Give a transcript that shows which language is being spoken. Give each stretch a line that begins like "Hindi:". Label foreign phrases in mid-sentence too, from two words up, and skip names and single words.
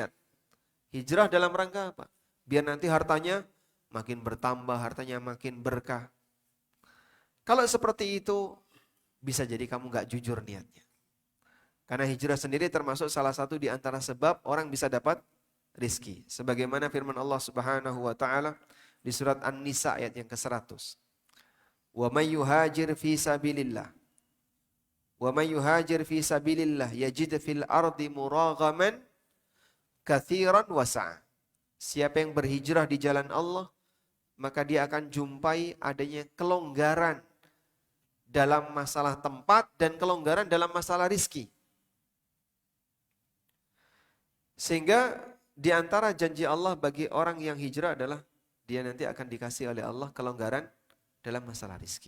Indonesian: Hijrah dalam rangka apa? Biar nanti hartanya makin bertambah, hartanya makin berkah. Kalau seperti itu, bisa jadi kamu gak jujur niatnya. Karena hijrah sendiri termasuk salah satu di antara sebab orang bisa dapat rizki. Sebagaimana firman Allah
Arabic: Subhanahu wa taala
Indonesian: di surat An-Nisa ayat yang ke-100.
Arabic: ومن يهاجر في سبيل الله. ومن يهاجر في سبيل الله يجد في الأرض مراغما كثيرا وسعة.
Indonesian: Siapa yang berhijrah di jalan Allah, maka dia akan jumpai adanya kelonggaran dalam masalah tempat dan kelonggaran dalam masalah rizki. Sehingga di antara janji Allah bagi orang yang hijrah adalah dia nanti akan dikasih oleh Allah kelonggaran dalam masalah rizki.